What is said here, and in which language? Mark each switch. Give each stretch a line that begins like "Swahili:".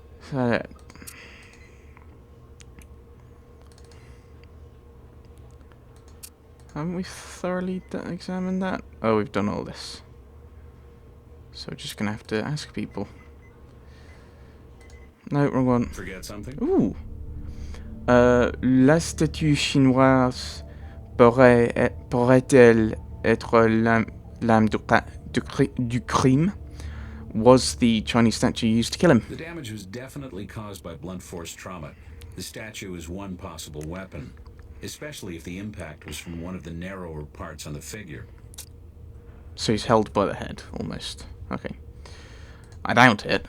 English: So, haven't we thoroughly examined that? Oh, we've done all this. So we're just gonna have to ask people. No, wrong one. Forget something? Ooh.
French: La statue chinoise pourrait-elle être l'âme du crime?
English: Was the Chinese statue used to kill him? The damage was definitely caused by blunt force trauma. The statue is one possible weapon, especially if the impact was from one of the narrower parts on the figure. So he's held by the head, almost. Okay. I doubt it.